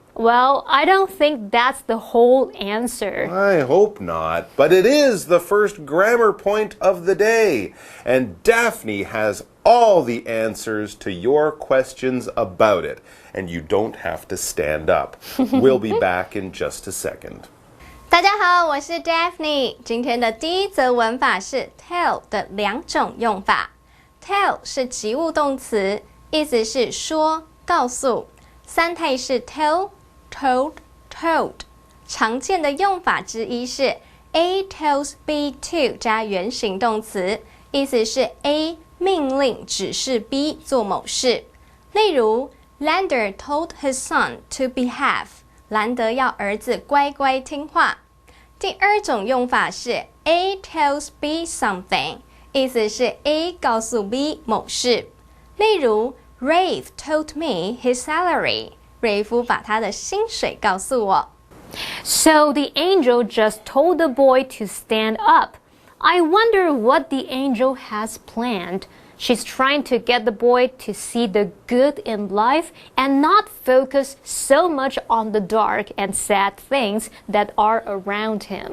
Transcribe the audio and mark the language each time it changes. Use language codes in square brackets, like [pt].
[en] Well, I don't think that's the whole answer. I hope not. But it is the first grammar point of the day. And Daphne has all the answers to your questions about it. And you don't have to stand up. We'll be back in just a second. [zh] 大家好，我是 Daphne。今天的第一则文法是 tell 的两种用法。 tell 是及物动词，意思是说、告诉。三态是 tell、told、told。常见的用法之一是 A tells B to 加原形动词，意思是 A 命令指示 B 做某事。例如 [en] Lander told his son to behave。 [zh] 兰德要儿子乖乖听话。第二种用法是 A tells B something， 意思是 A 告诉 B 某事。例如 [en] Rafe told me his salary， [zh] 瑞夫把他的薪水告诉我。 [en] So the angel just told the boy to stand up. I wonder what the angel has planned. She's trying to get the boy to see the good in life and not focus so much on the dark and sad things that are around him.